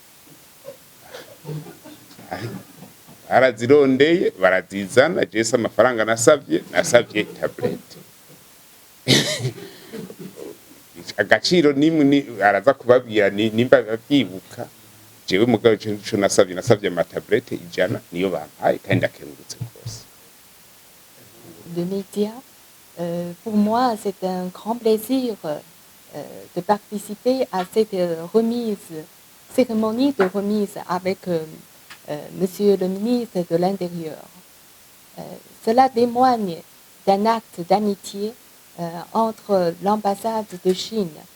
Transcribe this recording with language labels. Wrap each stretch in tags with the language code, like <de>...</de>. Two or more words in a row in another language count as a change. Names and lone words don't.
<rn>arazirondeye barazizana jese amafaranga nasavye tablete agaciro nimwe araza kubabwira nimba byibuka jewe mugabo cyo nasavye amatablete 100 niyo bampaye kandi akengurutse rwose.</rn> <fr>De médias, pour moi c'est un grand plaisir de participer à cette cérémonie de remise avec Monsieur le ministre de l'Intérieur. Cela témoigne d'un acte d'amitié entre l'ambassade de Chine.</fr>